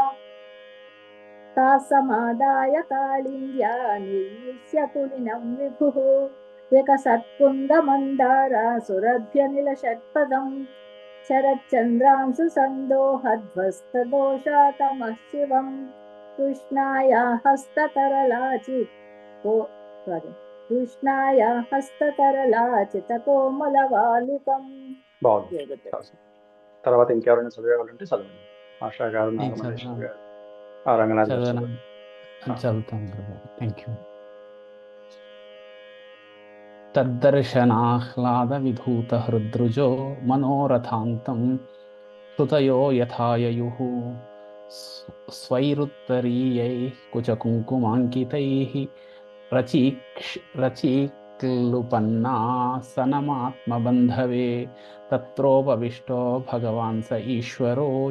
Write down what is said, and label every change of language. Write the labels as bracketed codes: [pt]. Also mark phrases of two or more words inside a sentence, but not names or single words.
[sa] तासमादाय कालिन्द्या निर्विश्य कुलिनं विभुः विकसत्कुन्दमन्दारा सुरभ्यनिलषट्पदम् शरच्चन्द्रांशु सन्दोहध्वस्तदोषा तमः शिवम् कृष्णाया हस्ततरलाचितकोमलवालुकम्. [te] బాగుంది. తర్వాత ఇంకెవరైనా చదివేవాళ్ళంటే చదవండి. ఆశా గారు, నాగమల్లేశ్వర గారు, రంగనాథ్ గారు చదవండి. చదువుతాను. [en] thank you. [sa] तद्दर्शनाह्लादविधूतहृद्रुजो मनोरथान्तं श्रुतयो यथाययुः स्वैरुत्तरीयैः कुचकुङ्कुमाङ्कितैः रचीक्लुपन्नासनमात्मबन्धवे तत्रोपविष्टो भगवान् स ईश्वरो